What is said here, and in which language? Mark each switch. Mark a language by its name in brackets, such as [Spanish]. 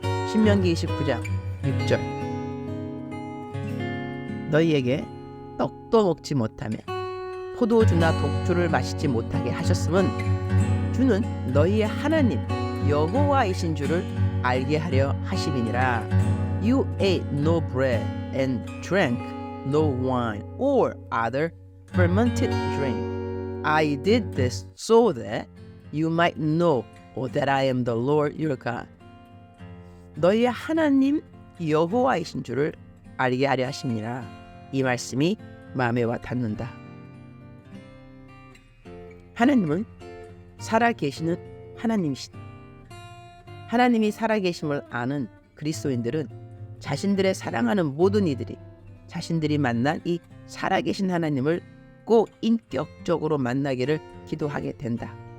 [Korean] 신명기 29장 6절. 너희에게 떡도 먹지 못하며 포도주나 독주를 마시지 못하게 하셨음은 주는 너희의 하나님 여호와이신 줄을 알게 하려 하심이니라. [English] You ate no bread and drank no wine or other fermented drink. I did this so that you might know that I am the Lord your God. [Korean] 너희의 하나님 여호와이신 줄을 알게 하려 하심이니라. 이 말씀이 마음에 와 닿는다. 하나님은 살아계시는 하나님이시다. 하나님이 살아계심을 아는 그리스도인들은 자신들의 사랑하는 모든 이들이 자신들이 만난 이 살아계신 하나님을 꼭 인격적으로 만나기를 기도하게 된다.